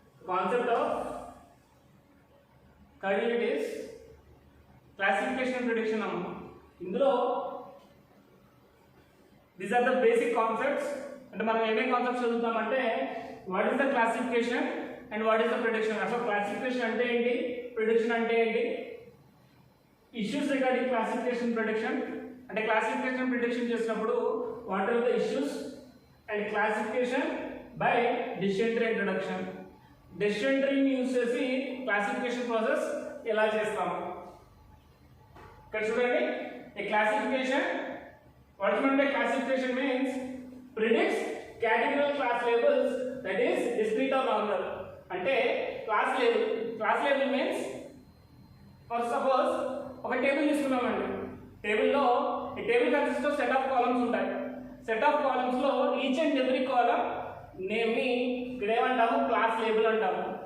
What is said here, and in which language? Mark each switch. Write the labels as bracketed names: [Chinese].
[English] Concept of third unit is classification and prediction. [Telugu] ఇందులో [English] these are the basic concepts. [Telugu] అంటే మనం ఏమేం concepts చదువుతామంటే [English] what is the classification and what is the prediction. [Telugu] అసలు classification అంటే ఏంటి, prediction అంటే ఏంటి, ఇష్యూస్ రిగార్డింగ్ క్లాసిఫికేషన్ ప్రిడిక్షన్. అంటే క్లాసిఫికేషన్ ప్రిడిక్షన్ చేసినప్పుడు [English] What are the issues and classification by decision tree introduction. [Telugu] Decision ట్రీని యూజ్ చేసి క్లాసిఫికేషన్ ప్రాసెస్ ఎలా చేస్తాము ఇక్కడ చూడండి. [English] A classification, what is meant by classification means predicts categorical class labels, that is discrete or nominal. [Telugu] అంటే class label means for suppose ఒక table తీసుకున్నామండి. టేబుల్లో ఈ table consist of set of columns ఉంటాయి. సెట్ ఆఫ్ కాలమ్స్ లో each and every column name ని ఇక్కడ ఏమంటాము, క్లాస్ లేబుల్ అంటాము.